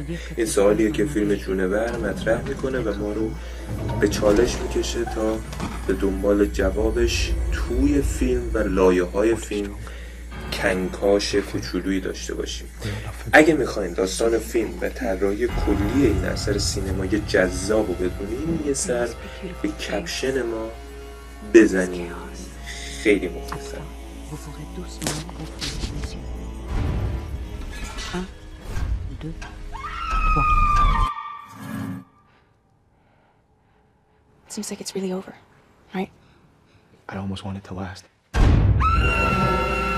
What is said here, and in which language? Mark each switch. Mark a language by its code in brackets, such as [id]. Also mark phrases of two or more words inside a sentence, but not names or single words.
[fa] این سوالیه که فیلم جونور مطرح میکنه و ما رو به چالش میکشه تا به دنبال جوابش توی فیلم و لایه‌های فیلم کنکاش کوچولویی داشته باشیم. اگه میخواین داستان فیلم و طراحی کلی این اثر سینمایی جذاب رو بدونیم، یه سر به کپشن ما بزنیم. خیلی مختصر. [fr] Vous ferez doucement gonfler les yeux. [en] 1, 2, 3. Seems like it's really over, right? I almost want it to last.